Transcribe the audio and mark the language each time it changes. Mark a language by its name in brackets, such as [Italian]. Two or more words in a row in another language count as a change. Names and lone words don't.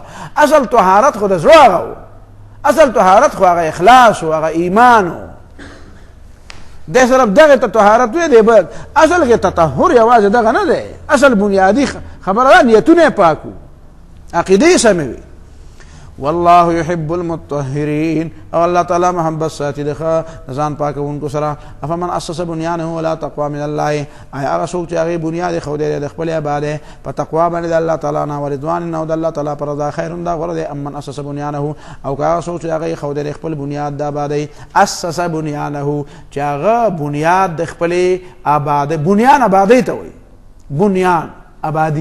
[Pashto] اصل طهارت خو د زړه هغه و، اصل طهارت خو هغه اخلاص و، هغه ایمان و. د صرف دغه ته طهارت وی دی، بل اصل کې تطهر یوازې دغه نه دی، اصل بنیادی خبره ده نیتونه پاکو، عقیدې سمې وي. [Arabic] والله يحب المطهرين، [Pashto] او الله تعالی محبت ساتي د ځان پاکونکو سره. [Arabic] افمن اسس بنيانه ولا تقوى من الله، [Pashto] ای هغه څوک چې هغې بنیاد ایښودی د خپل عبادت په تقوا باندې د الله تعالی نه، ورضوان او د الله تعالی پر رضا، خیر دا غوره دی. [Arabic] امن اسس بنيانه، [Pashto] او که هغه څوک چې هغې ایښودی خپل بنیاد د عبادت، [Arabic] اسس بنيانه [Pashto] چې هغه بنیاد د خپلې عبادت، بنیان عبادت ته وایي، بنیان آبادی.